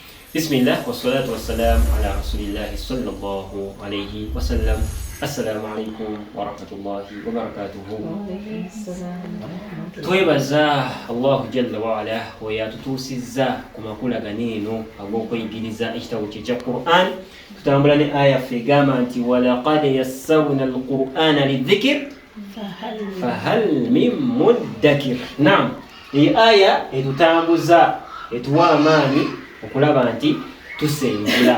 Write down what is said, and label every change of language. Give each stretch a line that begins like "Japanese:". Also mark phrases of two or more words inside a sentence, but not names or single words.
Arabic: بسم الله والصلاة والسلام على رسول الله صلى الله عليه وسلم. السلام عليكم ورحمة الله وبركاته.
Ganda: Twebaza
Arabic: الله جل وعلا
Ganda: wa yatutusizza ku makulaga neeno ag'okweyigiriza ekitabo kye kya Qur'an. Tutambula ne aya fegamba nti
Arabic: ولقد يسرنا القرآن للذكر فهل من مدكر.
Ganda: Naam, iyi aya etutambuza etuwa amaanyi okulaba nti tusengula.